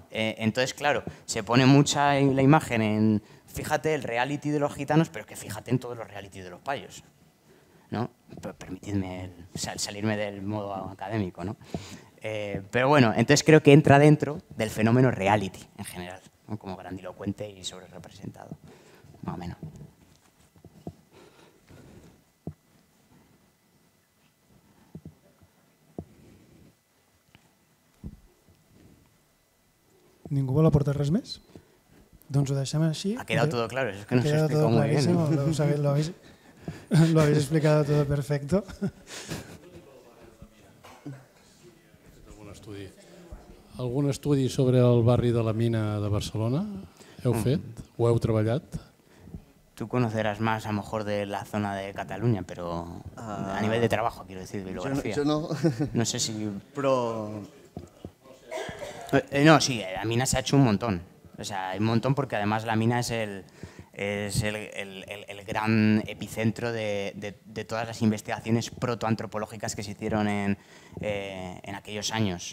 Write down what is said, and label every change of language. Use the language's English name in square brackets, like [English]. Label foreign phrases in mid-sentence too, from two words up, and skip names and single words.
[Spanish] Entonces, claro, se pone mucha la imagen en, fíjate el reality de los gitanos, pero es que fíjate en todos los reality de los payos, ¿no? Permitidme salirme del modo académico, ¿no? Pero bueno, entonces creo que entra dentro del fenómeno reality en general, ¿no? Como grandilocuente y sobrerepresentado, más o menos. [Catalan] Ningú vol aportar res més? Doncs ho deixem així. [Spanish] Ha quedado todo claro, es que no se explicó muy bien. Lo habéis explicado todo perfecto. [Catalan] Algun estudi sobre el barri de la Mina de Barcelona heu fet? Ho heu treballat? [Spanish] Tú conocerás más a lo mejor de la zona de Cataluña, pero a nivel de trabajo, quiero decir, de bibliografía. Yo no. No sé si... Pero... No, sí, la mina se ha hecho un montón. O sea, hay un montón porque además la mina es el gran epicentro de todas las investigaciones protoantropológicas que se hicieron en aquellos años.